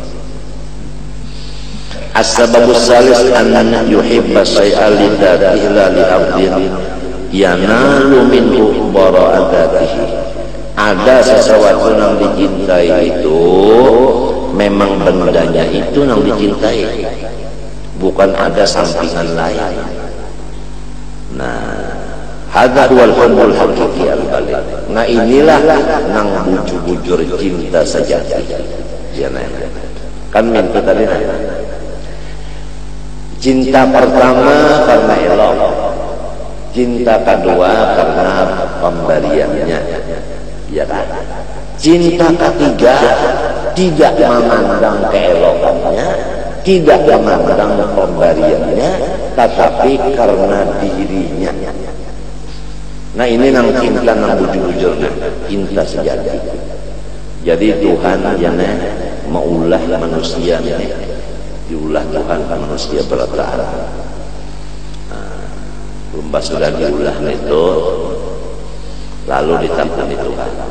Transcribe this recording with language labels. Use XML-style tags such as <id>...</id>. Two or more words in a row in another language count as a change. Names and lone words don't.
<ar>السبب الثالث أن يحب شيئا لذاته لا لعبد ينال منه براءته.</ar> <id>Ada sesuatu yang dicintai itu memang bendanya itu yang dicintai, bukan ada sampingan lain.</id> <ar>Nah, هذا هو الحب الحقيقي البالك.</ar> <bjn>Nah inilah nang bujur-bujur cinta sejati. Ya nah.</bjn> <id>Kan minta tadi cinta pertama karena elok, cinta kedua karena pemberiannya, ya kan? Cinta ketiga tidak memandang keelokannya, tidak memandang pemberiannya, tetapi karena dirinya.</id> <bjn>Nah ini nang cinta nang bujur-bujur cinta sejati. Jadi Tuhan jane maulah manusia ini diulah Tuhan manusia bertahan. Nah, sudah diulah itu lalu ditampani Tuhan.</bjn>